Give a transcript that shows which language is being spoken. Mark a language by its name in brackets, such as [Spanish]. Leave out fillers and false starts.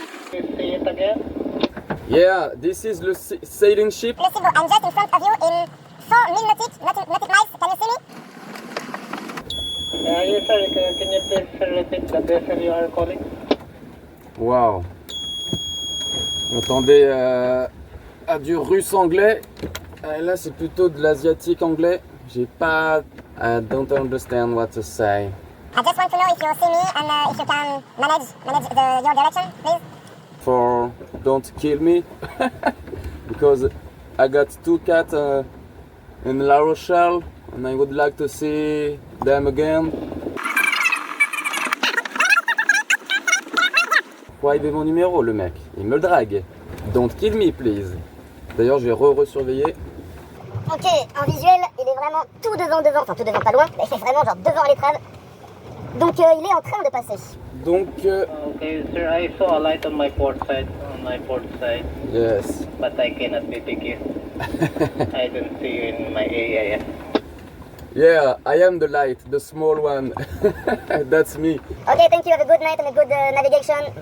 [English] Say it again. Yeah, this is the sailing ship. Le Silbo, I'm just in front of you in 4,000 nautic miles, can you see me? Yes sir, can you please repeat the vessel you are calling? Wow. [French] J'entendais à du russe anglais. Là c'est plutôt de l'asiatique anglais. J'ai pas... [English] I don't understand what to say. I just want to know if you see me and if you can manage your direction, please. For don't kill me. Because I got 2 cats in La Rochelle and I would like to see them again. [French] Pourquoi il veut mon numéro le mec? Il me le drague. [English] Don't kill me please. [French] D'ailleurs je vais re-surveiller. Ok, en visuel, il est vraiment tout devant, enfin tout devant pas loin, mais c'est vraiment genre devant l'étrave. Donc il est en train de passer. Donc [English] Okay sir, I saw a light on my port side, yes. but I cannot detect you. I don't see you in my AIS. Yeah, I am the light, the small one. That's me. Ok, thank you, have a good night and a good navigation.